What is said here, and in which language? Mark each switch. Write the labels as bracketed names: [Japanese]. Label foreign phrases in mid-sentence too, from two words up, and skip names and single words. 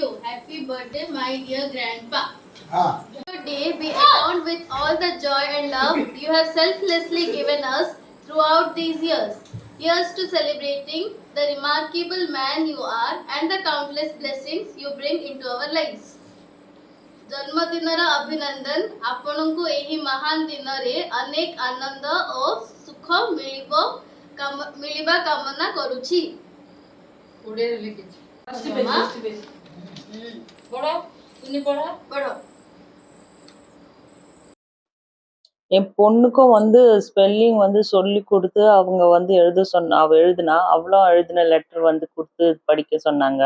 [English] Happy birthday, my dear grandpa. Today we account with all the joy and love you have selflessly given us throughout these years. Here's to celebrating the remarkable man you are and the countless blessings you bring into our lives. [Odia] ଜନ୍ମଦିନର ଅଭିନନ୍ଦନ। ଆପଣଙ୍କୁ ଏହି ମହାନ ଦିନରେ ଅନେକ ଆନନ୍ଦ ଓ ସୁଖ ମିଳିବା କାମନା କରୁଛି। [Tamil] என் பொண்ணுக்கும் வந்து ஸ்பெல்லிங் வந்து சொல்லி கொடுத்து அவங்க வந்து அவ எழுதுனா அவ்வளோ எழுதின லெட்டர் வந்து கொடுத்து படிக்க சொன்னாங்க.